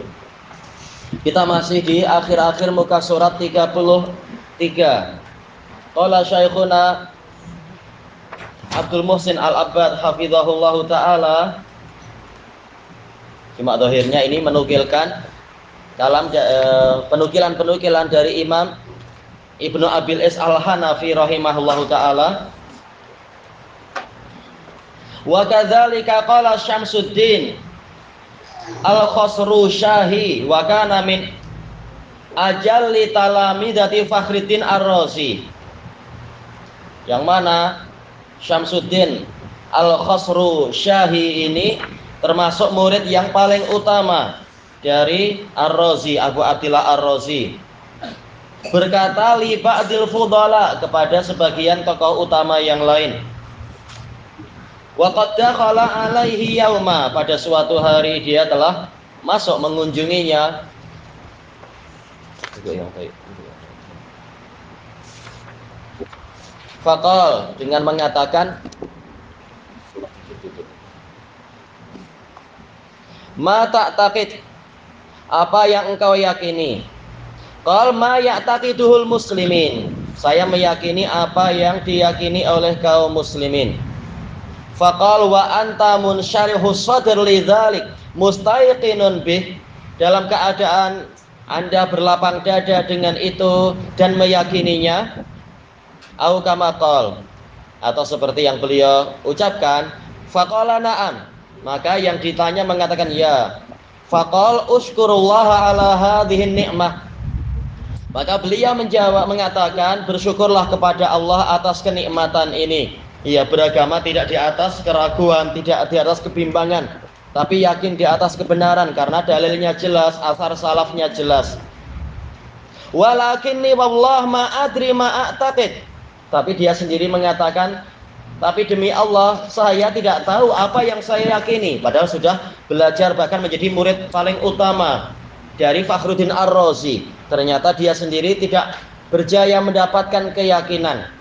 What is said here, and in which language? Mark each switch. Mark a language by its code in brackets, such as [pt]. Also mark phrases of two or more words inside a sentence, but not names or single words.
[ms] Kita masih di akhir-akhir muka surat 33. [ar] قال شيخنا عبد المحسن العباد حفظه الله تعالى, [ms] cuma dohirnya ini menukilkan dalam penukilan-penukilan dari Imam Ibnu Abil Is Al-Hanafi [ar] رحمه الله تعالى. وكذلك قال شمس الدين الخسروشاهي وكان من أجل تلاميذ فخر الدين الرازي, [ms] yang mana Syamsuddin Al-Khosrusyahi ini termasuk murid yang paling utama dari Ar-Razi, Abu Abdillah Ar-Razi. Berkata [ar] لبعض الفضلاء, [ms] kepada sebagian tokoh utama yang lain. [ar] وقد دخل عليه يوما, [ms] pada suatu hari dia telah masuk mengunjunginya. Faqal, dengan mengatakan, [ar] ما تعتقد, [ms] apa yang engkau yakini? [ar] قال ما يعتقده المسلمون, [ms] saya meyakini apa yang diyakini oleh kaum muslimin. [ar] فقال وأنت منشرح الصدر لذلك مستيقن به, [ms] dalam keadaan Anda berlapang dada dengan itu dan meyakininya. [ar] أو كما قال, [ms] atau seperti yang beliau ucapkan, [ar] فقال نعم, [ms] maka yang ditanya mengatakan ya. [ar] فقال اشكر الله على هذه النعمة, [ms] maka beliau menjawab mengatakan, bersyukurlah kepada Allah atas kenikmatan ini. Ia beragama tidak di atas keraguan, tidak di atas kebimbangan, tapi yakin di atas kebenaran karena dalilnya jelas, asar salafnya jelas. [ar] ولكني والله ما أدري ما أعتقد, [ms] tapi dia sendiri mengatakan, tapi demi Allah saya tidak tahu apa yang saya yakini. Padahal sudah belajar bahkan menjadi murid paling utama dari Fakhruddin Ar-Razi. Ternyata dia sendiri tidak berjaya mendapatkan keyakinan.